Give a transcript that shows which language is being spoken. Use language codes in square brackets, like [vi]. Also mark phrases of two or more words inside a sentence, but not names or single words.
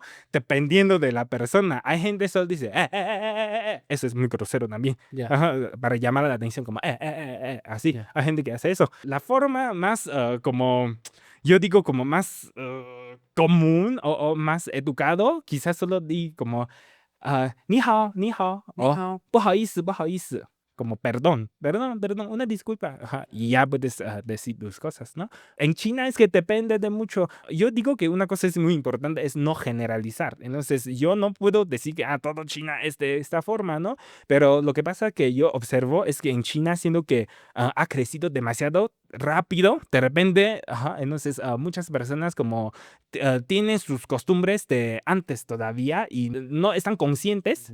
[es] Dependiendo de la persona. Hay gente que solo dice, eso es muy grosero también. Ya, Ajá, para llamar la atención, como, así. ya. Hay gente que hace eso. La forma más, como, yo digo, como más común o más educado, quizás solo di como, [zh] 你好, Ni o hao. 不好意思, [es] como perdón, una disculpa. Ajá, y ya puedes decir tus cosas, ¿no? En China es que depende de mucho. Yo digo que una cosa es muy importante, es no generalizar. Entonces, yo no puedo decir que todo China es de esta forma, ¿no? Pero lo que pasa que yo observo es que en China, siendo que ha crecido demasiado rápido, de repente, ajá, entonces muchas personas como tienen sus costumbres de antes todavía y no están conscientes